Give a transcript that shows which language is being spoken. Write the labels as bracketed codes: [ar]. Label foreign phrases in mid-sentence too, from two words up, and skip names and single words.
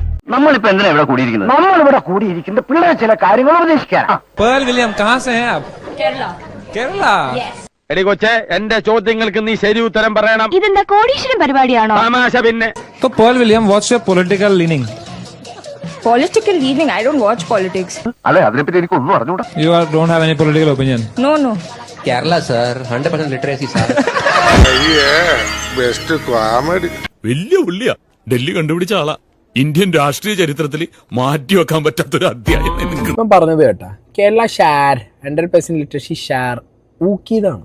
[ml] നമ്മളിപ്പോ എന്തിനാ ഇവിടെ കൂടിയിരിക്കുന്നത്? നമ്മളിവിടെ കൂടിയിരിക്കുന്നത് പിള്ളേർ ചില കാര്യങ്ങൾ ഉപദേശിക്കാനാ. [hi] पर्ल विलियम कहाँ से हैं आप? केरला। केरला? [ml] എടി കൊച്ചെ, എന്റെ ചോദ്യങ്ങൾക്ക് നീ ശരി ഉത്തരം പറയണം. ഇതെന്താ കോടീശ്വരൻ പരിപാടിയാണോ? തമാശ പിന്നെ. [hi] तो पर्ल विलियम, [en] what's your political leaning? Political leaning? I don't watch politics. [ml] അല്ലെ, അതിനെപ്പറ്റി എനിക്ക് ഒന്നും അറിഞ്ഞൂടാ. You don't have any political opinion? No, no. [en] Kerala sir 100% literacy sir. best comedy. [ml] വലിയ പുള്ളിയാ, ഡൽഹി കണ്ടുപിടിച്ച ആളാ. ഇന്ത്യൻ രാഷ്ട്രീയ ചരിത്രത്തിൽ മാറ്റിവെക്കാൻ പറ്റാത്തൊരു അധ്യായം. ഇപ്പം പറഞ്ഞത് കേട്ടാ, [en] Kerala sir 100% literacy sir [ml] ഊക്കിയതാണ്.